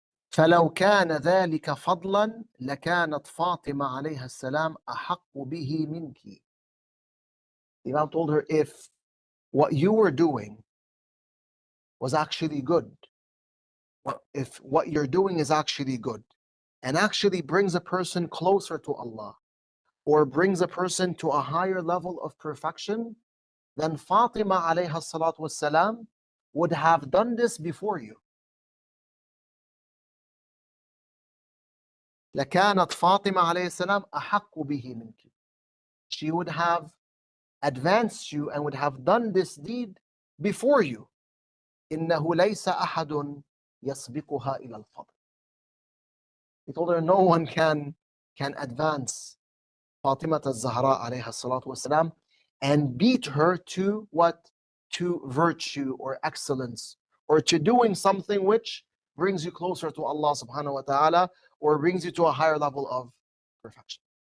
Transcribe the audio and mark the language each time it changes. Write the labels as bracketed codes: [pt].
[ar] فلو كان ذلك فضلا لكانت فاطمة عليها السلام أحق به منك. [en] The Imam told her, if what you were doing was actually good, if what you're doing is actually good and actually brings a person closer to Allah or brings a person to a higher level of perfection, then Fatima alayha salatu wassalam would have done this before you. [ar] لكانت فاطمة عليه السلام أحق به منك. [en] She would have advanced you and would have done this deed before you. [ar] إنه ليس أحد يسبقها إلى الفضل. [en] He told her, no one can advance Fatima al-Zahra alayha salatu wasalam and beat her to what? To virtue or excellence, or to doing something which brings you closer to Allah subhanahu wa ta'ala, or brings you to a higher level of perfection.